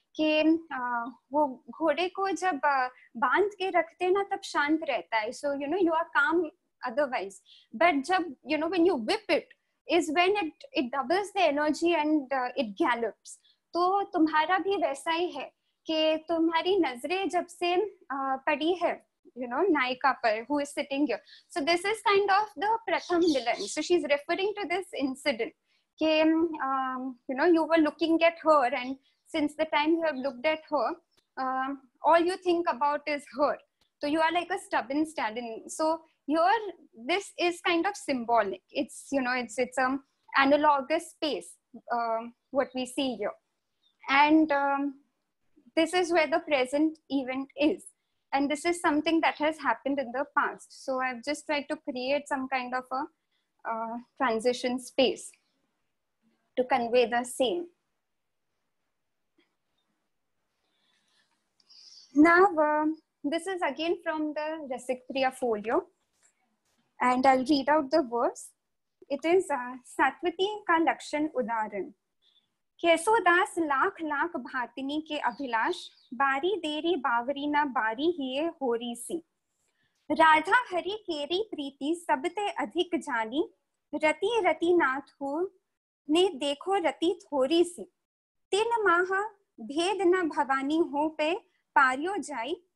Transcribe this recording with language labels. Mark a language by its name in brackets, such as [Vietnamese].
[Hindi] कि वो घोड़े को जब बांध के रखते ना तब शांत रहता है. [English] So you are calm otherwise, but जब when you whip it is when it doubles the energy and it gallops. [Hindi] तो तुम्हारा भी वैसा ही है कि तुम्हारी नजरें जब से पड़ी है नायिका पर, [English] who is sitting here. So this is kind of the pratham villain. So she's referring to this incident कि you were looking at her, and since the time you have looked at her, all you think about is her. So you are like a stubborn stallion. So here, this is kind of symbolic. It's it's analogous space what we see here, and this is where the present event is, and this is something that has happened in the past. So I've just tried to create some kind of a transition space to convey the same. Now, this is again from the Rasikpriya folio, and I'll read out the verse. It is Satvati का लक्षण उदाहरण. [Hindi] केशोदास लाख लाख भातिनी के अभिलाष, बारी देरी बावरी न बारी हिये होरी सी, राधा हरि केरी प्रीति सबते अधिक जानी, रति रति नाथ हो ने देखो रति थोरी सी, तीन माह भेद न भवानी हो पे पारियो जाई,